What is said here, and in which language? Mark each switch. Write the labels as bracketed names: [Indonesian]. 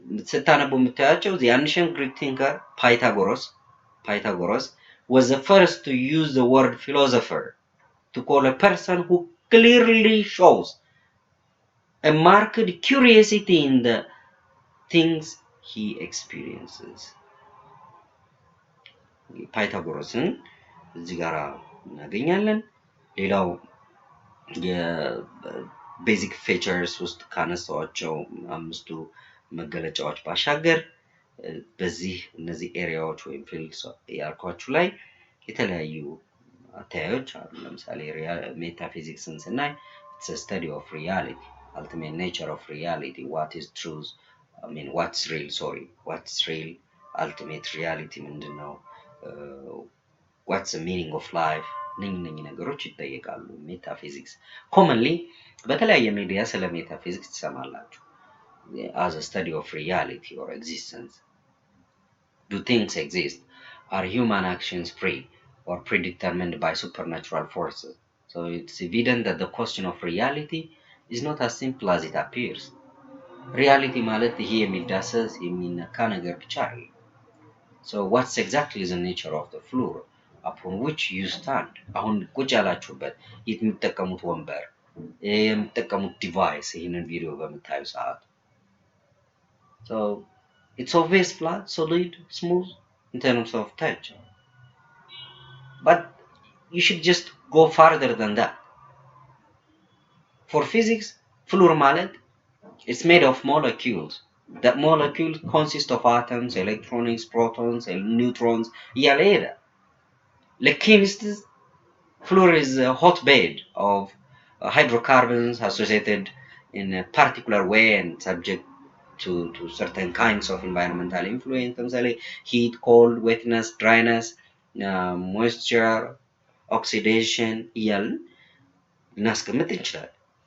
[Amharic] ስታነቡ የምታያቸው [English] the ancient Greek thinker Pythagoras was the first to use the word philosopher to call a person who clearly shows a marked curiosity in the things he experiences. [Amharic] ፓይታጎረስን እዚህ ጋር እናገኛለን። ሌላው የቤዚክ ፌቸርስ ውስጥ ካነሳዋቸው አምስቱ መገለጫዎች ባሻገር በዚህ እነዚህ ኤሪያዎች ወይም ፊልድስ ያልኳችሁ ላይ የተለያዩ አተያዮች አሉ። ለምሳሌ ሜታፊዚክስን ስናይ [English] it's a study of reality, ultimate nature of reality, what is truth, what's real, ultimate reality [Amharic] ምንድነው? [English] What's the meaning of life? [Amharic] እነኚህ ነገሮች ይጠየቃሉ። ሜታፊዚክስ commonly በተለያየ ሚዲያ ስለ ሜታፊዚክስ ትሰማላችሁ [English] as a study of reality or existence. Do things exist? Are human actions free or predetermined by supernatural forces? So it's evident that the question of reality is not as simple as it appears. Reality [Amharic] ማለት ይሄ የሚዳሰስ የሚነካ ነገር ብቻ አይደለም። [English] So what's exactly the nature of the floor upon which you stand? [Amharic] አሁን ቁጭ ያላችሁበት የምትጠቀሙት ወንበር የምትጠቀሙት ዲቫይስ ይሄንን ቪዲዮ በምታዩ ሰዓት [English] so it's always flat, solid, smooth in terms of touch. But you should just go farther than that. For physics, fluor ማለት it's made of molecules. That molecule consists of atoms, electrons, protons, and neutrons. [Amharic] እያለ ይሄዳል። [English] ለኬሚስትስ fluor is a hotbed of hydrocarbons associated in a particular way and subject to certain kinds of environmental influence, [Amharic] ለምሳሌ [English] heat, cold, wetness, dryness, moisture, oxidation [Amharic] እያልን ልናስቀምጥ እንችላለን።